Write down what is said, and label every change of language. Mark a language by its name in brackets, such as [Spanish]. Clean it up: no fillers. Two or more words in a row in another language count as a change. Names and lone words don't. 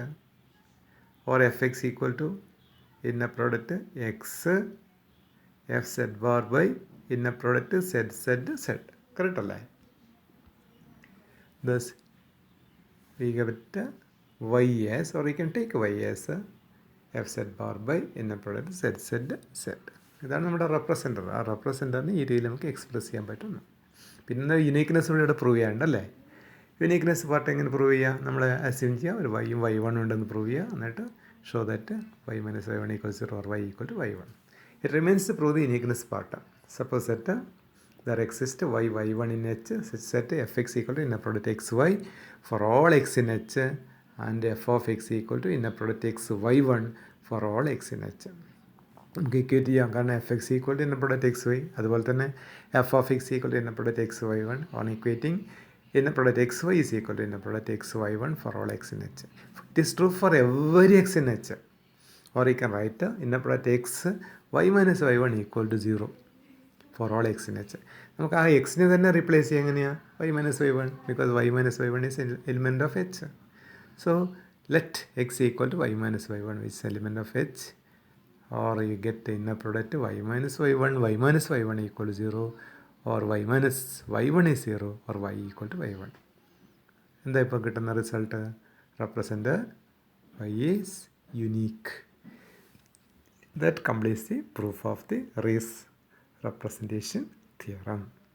[English] Or fx equal to inner product x fz bar by inner product zz z. [Malayalam] Correct അല്ലേ? [English] Thus, we get y as, or we can take y as fz bar by inner product zz z. [Malayalam] ഇതാണ് നമ്മുടെ റെപ്രസെൻറ്റർ. ആ റെപ്രസെൻറ്ററിന് ഈ രീതിയിൽ നമുക്ക് എക്സ്പ്രസ് ചെയ്യാൻ പറ്റുന്നു. പിന്നെ യുണീക്ക്നെസ് കൂടി ഇവിടെ പ്രൂവ് ചെയ്യാനുണ്ടല്ലേ. യുണീക്ക്നെസ് പാർട്ട് എങ്ങനെ പ്രൂവ് ചെയ്യുക? നമ്മൾ അസ്യൂം ചെയ്യുക ഒരു വൈയും y1 ഉണ്ടെന്ന് പ്രൂവ് ചെയ്യുക. [English] എന്നിട്ട് show that y minus y1 equal 0 or y equal to y1. it remains to prove the uniqueness part. suppose that there exists y1 in H such that fx equal to inner product xy for all x in H, and f of x equal to inner product xy1 for all x in H. [Malayalam] നമുക്ക് ഇക്വേറ്റ് ചെയ്യാം, കാരണം [English] f x equal to inner product x y, [Malayalam] അതുപോലെ തന്നെ [English] f of x equal to inner product x y one on equating inner product xy is equal to inner product xy1 for all x in H. It is true for every x in H. Or you can write inner product x y minus y1 equal to 0 for all x in H. [Malayalam] നമുക്ക് ആ എക്സിനെ തന്നെ റീപ്ലേസ് ചെയ്യാം. എങ്ങനെയാണ്? [English] y minus y1, because y minus y1 is an element of H. So let x equal to y minus y1, which is element of H, or you get the inner product y minus y1 equal to 0, or y minus y1 is 0, or y equal to y1. [Malayalam] എന്താ ഇപ്പോൾ കിട്ടുന്ന റിസൾട്ട്? [English] represent y is unique. That completes the proof of the Rees representation theorem.